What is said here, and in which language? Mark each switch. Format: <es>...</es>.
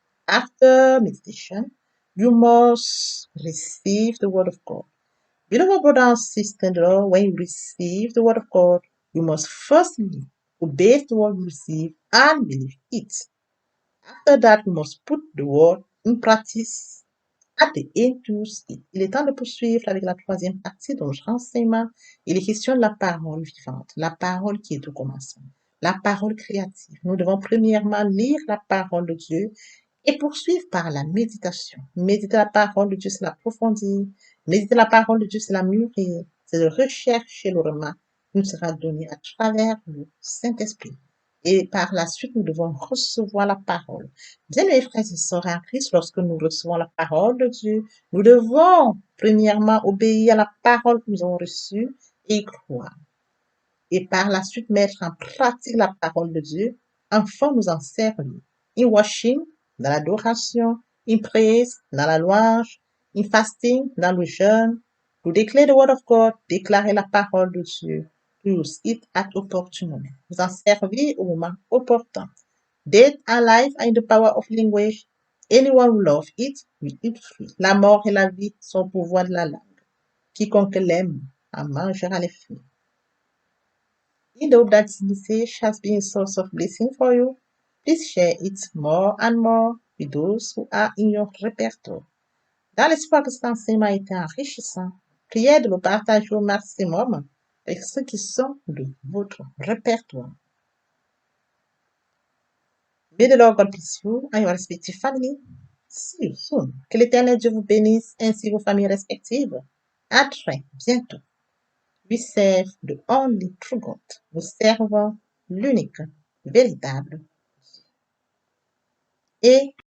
<en>After meditation, you must receive the Word of God. Beloved brothers and sisters in the Lord, when you receive the Word of God, you must firstly obey the Word you receive and believe it. After that, you must put the Word in practice at the end to use it.</en> <fr>Il est temps de poursuivre avec la troisième partie de notre enseignement. Il est question de la parole vivante, la parole qui est au commencement, la parole créative. Nous devons premièrement lire la parole de Dieu et poursuivre par la méditation. Méditer la parole de Dieu, c'est l'approfondir. Méditer la parole de Dieu, c'est la mûrir. C'est de rechercher le remas qui nous sera donné à travers le Saint-Esprit. et par la suite, nous devons recevoir la parole. Bien, mes frères et sœurs en Christ, lorsque nous recevons la parole de Dieu, nous devons premièrement obéir à la parole que nous avons reçue et y croire. Et par la suite, mettre en pratique la parole de Dieu, enfin nous en servir.</fr> <en>In worship,</en> <fr>dans l'adoration,</fr> <en>in praise,</en> <fr>dans la louange,</fr> <en>in fasting,</en> <fr>dans le jeûne,</fr> <en>to declare the word of God,</en> <fr>déclarer la parole de Dieu,</fr> <en>to use it at opportune moment.</en> <fr>Vous en servir au moment opportun.</fr> <en>Death and life are in the power of language. Anyone who loves it will eat free.</en> <fr>La mort et la vie sont au pouvoir de la langue. Quiconque l'aime en mangera les fruits.</fr> <en>You know that this message has been a source of blessing for you. Please share it more and more with those who are in your répertoire.</en> <fr>Dans l'espoir que cet enseignement a été enrichissant, priez de le partager au maximum avec ceux qui sont de votre répertoire.</fr> <en>May the Lord God bless you and your respective family. See you soon.</en> <fr>Que l'Éternel Dieu vous bénisse ainsi vos familles respectives. À très bientôt.</fr> <en>We serve the only true God.</en> <fr>Nous servons l'unique, véritable et</fr>